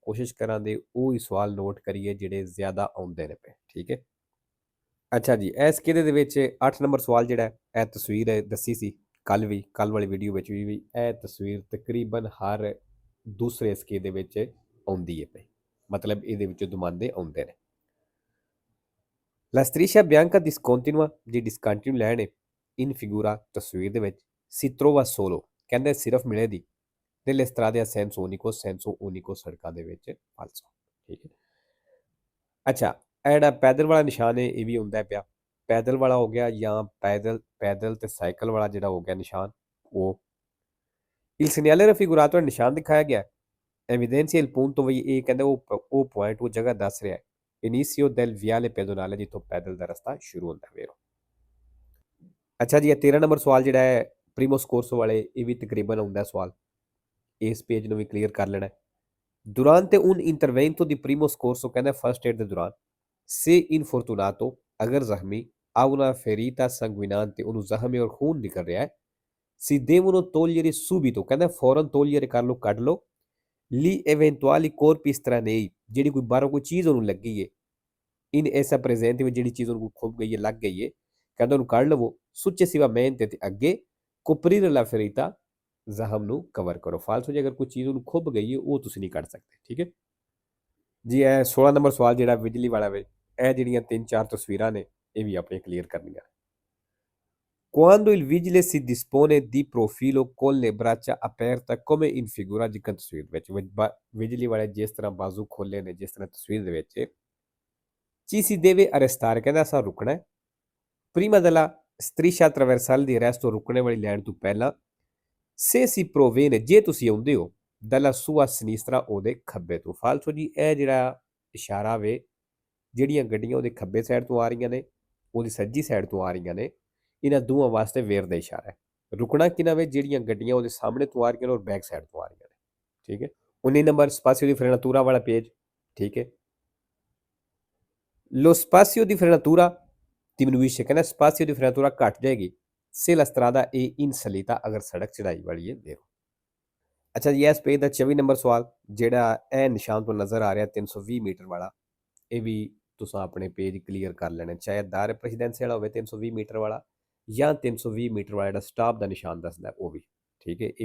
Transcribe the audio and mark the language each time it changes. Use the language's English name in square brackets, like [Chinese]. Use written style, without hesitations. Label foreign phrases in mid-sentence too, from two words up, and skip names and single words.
[Punjabi] ਕੋਸ਼ਿਸ਼ ਕਰਾਂਗੇ ਉਹ ਹੀ ਸਵਾਲ ਨੋਟ ਕਰੀਏ ਜਿਹੜੇ ਜ਼ਿਆਦਾ ਆਉਂਦੇ ਨੇ ਪਏ, ਠੀਕ ਹੈ। ਅੱਛਾ ਜੀ, ਇਹ ਸਕੇਦੇ ਦੇ ਵਿੱਚ 8 ਨੰਬਰ ਸਵਾਲ ਜਿਹੜਾ ਹੈ, ਇਹ ਤਸਵੀਰ ਦੱਸੀ ਸੀ ਕੱਲ ਵਾਲੀ ਵੀਡੀਓ ਵਿੱਚ ਵੀ ਇਹ ਤਸਵੀਰ ਤਕਰੀਬਨ ਹਰ ਦੂਸਰੇ ਸਕੇਦ ਦੇ ਵਿੱਚ ਆਉਂਦੀ ਹੈ ਪਈ, ਮਤਲਬ ਇਹਦੇ ਵਿੱਚੋਂ ਦੁਮਾਂਦੇ ਆਉਂਦੇ ਨੇ। [Italian] La striscia bianca discontinua di [English] discontinue line [Italian] in figura [Punjabi] ਤਸਵੀਰ ਦੇ ਵਿੱਚ [Italian] si trova solo [Punjabi] ਕਹਿੰਦੇ ਸਿਰਫ ਮਿਲੇਗੀ [Italian] nelle strade a senso unico [Punjabi] ਸੜਕਾਂ ਦੇ ਵਿੱਚ ਫਾਲਸੋ, ਠੀਕ ਹੈ। ਅੱਛਾ, ਇਹ ਜਿਹੜਾ ਪੈਦਲ ਵਾਲਾ ਨਿਸ਼ਾਨ ਹੈ ਇਹ ਵੀ ਹੁੰਦਾ ਪਿਆ, ਪੈਦਲ ਵਾਲਾ ਹੋ ਗਿਆ ਜਾਂ ਪੈਦਲ ਤੇ ਸਾਈਕਲ ਵਾਲਾ ਜਿਹੜਾ ਹੋ ਗਿਆ ਨਿਸ਼ਾਨ ਉਹ। [Italian] il segnale raffigurato [Punjabi] ਨਿਸ਼ਾਨ ਦਿਖਾਇਆ ਗਿਆ [Italian] evidenzia il punto [Punjabi] ਵੀ ਇਹ ਕਹਿੰਦੇ ਉਹ ਪੁਆਇੰਟ ਉਹ ਜਗ੍ਹਾ ਦੱਸ ਰਿਹਾ ਇਨੀਸੀਓ [Italian] del viale pedonale [Punjabi] ਜਿੱਥੋਂ ਪੈਦਲ ਦਾ ਰਸਤਾ ਸ਼ੁਰੂ ਹੁੰਦਾ ਵੇਰੋ। ਅੱਛਾ ਜੀ, ਇਹ 13 ਨੰਬਰ ਸਵਾਲ ਜਿਹੜਾ ਹੈ [Italian] primo soccorso [Punjabi] ਵਾਲੇ ਇਹ ਵੀ ਤਕਰੀਬਨ ਆਉਂਦਾ ਸਵਾਲ, ਇਸ ਪੇਜ ਨੂੰ ਵੀ ਕਲੀਅਰ ਕਰ ਲੈਣਾ। [Italian] durante un intervento di primo scorso [Punjabi] ਕਹਿੰਦਾ [English] first aid [Punjabi] ਦੇ ਦੌਰਾਨ [Italian] se infortunato [Punjabi] ਅਗਰ ਜ਼ਖਮੀ [Italian] ha una ferita sanguinante [Punjabi] ਉਹਨੂੰ ਜ਼ਖਮ ਹੈ ਔਰ ਖੂਨ ਨਿਕਲ ਰਿਹਾ ਹੈ [Italian] si devono togliere subito [Punjabi] ਕਹਿੰਦਾ ਫੌਰਨ ਤੋਲੀਅਰ ਕਰ ਲਓ ਕੱਢ ਲਓ [Italian] li eventuali corpi estranei [Punjabi] ਜਿਹੜੀ ਕੋਈ ਬਾਹਰੋਂ ਕੋਈ ਚੀਜ਼ ਉਹਨੂੰ ਲੱਗੀ ਹੈ [Italian] in essa presente [Punjabi] ਵਿੱਚ ਜਿਹੜੀ ਚੀਜ਼ ਉਹਨੂੰ ਖੁੱਭ ਗਈ ਹੈ ਲੱਗ ਗਈ ਹੈ ਕਹਿੰਦਾ ਉਹਨੂੰ ਕੱਢ ਲਵੋ successivamente ਤੇ ਅੱਗੇ [Italian] coprire la ferita [Punjabi] ਜ਼ਖਮ ਨੂੰ ਕਵਰ ਕਰੋ। ਫਾਲਸੋ ਜੇ ਅਗਰ ਕੋਈ ਚੀਜ਼ ਉਹਨੂੰ ਖੁੱਭ ਗਈ ਹੈ ਉਹ ਤੁਸੀਂ ਨਹੀਂ ਕੱਢ ਸਕਦੇ, ਠੀਕ ਹੈ ਜੀ। ਇਹ 16 ਨੰਬਰ ਸਵਾਲ ਜਿਹੜਾ ਬਿਜਲੀ ਵਾਲਾ ਵੇ, ਇਹ ਜਿਹੜੀਆਂ 3-4 ਤਸਵੀਰਾਂ ਨੇ ਇਹ ਵੀ ਆਪਣੇ ਕਲੀਅਰ ਕਰਨੀਆਂ। [Italian] Quando il vigile si dispone di profilo con le braccia aperte come in figura [Punjabi] ਜਿੱਕਣ ਤਸਵੀਰ ਵਿੱਚ ਬਿਜਲੀ ਵਾਲੇ ਜਿਸ ਤਰ੍ਹਾਂ ਬਾਜ਼ੂ ਖੋਲੇ ਨੇ ਜਿਸ ਤਰ੍ਹਾਂ ਤਸਵੀਰ ਦੇ ਵਿੱਚ [Italian] ci si deve arrestare [Punjabi] ਕਹਿੰਦਾ ਅਸਾਂ ਰੁਕਣਾ ਹੈ [Italian] prima della striscia trasversale di arresto [Punjabi] ਰੁਕਣੇ ਵਾਲੀ ਲਾਈਨ ਤੋਂ ਪਹਿਲਾਂ [Italian] se si proviene [Punjabi] ਜੇ ਤੁਸੀਂ ਆਉਂਦੇ ਹੋ [Italian] dalla sua sinistra [Punjabi] ਉਹਦੇ ਖੱਬੇ ਤੋਂ। ਫਾਲਸੋ ਜੀ ਇਹ ਜਿਹੜਾ ਇਸ਼ਾਰਾ ਵੇ ਜਿਹੜੀਆਂ ਗੱਡੀਆਂ ਉਹਦੇ ਖੱਬੇ ਸਾਈਡ ਤੋਂ ਆ ਰਹੀਆਂ ਨੇ ਉਹਦੀ ਸੱਜੀ ਸਾਈਡ ਤੋਂ ਆ ਰਹੀਆਂ ਨੇ ਇਹਨਾਂ ਦੋਵਾਂ ਵਾਸਤੇ ਵੇਰ ਦਾ ਇਸ਼ਾਰਾ ਹੈ। ਰੁਕਣਾ ਕਿਹਨਾਂ ਵੇ ਜਿਹੜੀਆਂ ਗੱਡੀਆਂ ਉਹਦੇ ਸਾਹਮਣੇ ਤੋਂ ਆ ਰਹੀਆਂ ਨੇ ਔਰ [English] back side [Punjabi] ਤੋਂ ਆ ਰਹੀਆਂ ਨੇ, ਠੀਕ ਹੈ। 19 ਨੰਬਰ [Italian] spazio di frenatura [Punjabi] ਵਾਲਾ ਪੇਜ, ਠੀਕ ਹੈ। [Italian] Lo spazio di frenatura diminuisce ਕਹਿੰਦਾ spazio di frenatura [Punjabi] ਘਟ ਜਾਏਗੀ [Italian] se la strada è in salita [Punjabi] ਅਗਰ ਸੜਕ ਚੜਾਈ ਵਾਲੀ ਹੈ ਦੇਖੋ। ਅੱਛਾ ਜੀ, ਇਸ ਪੇਜ ਦਾ 24 ਨੰਬਰ ਸਵਾਲ ਜਿਹੜਾ ਇਹ ਨਿਸ਼ਾਨ ਤੋਂ ਨਜ਼ਰ ਆ ਰਿਹਾ 320 ਮੀਟਰ ਵਾਲਾ, ਇਹ ਵੀ ਤੁਸੀਂ ਆਪਣੇ ਪੇਜ ਕਲੀਅਰ ਕਰ ਲੈਣੇ, ਚਾਹੇ ਦਾਇਰੇ ਪ੍ਰੈਸੀਡੈਂਸੀਅਲ ਹੋਵੇ 320 ਮੀਟਰ ਵਾਲਾ ਜਾਂ 320 ਮੀਟਰ ਵਾਲਾ ਜਿਹੜਾ ਸਟਾਪ ਦਾ ਨਿਸ਼ਾਨ ਦੱਸਦਾ ਉਹ ਵੀ, ਠੀਕ ਹੈ।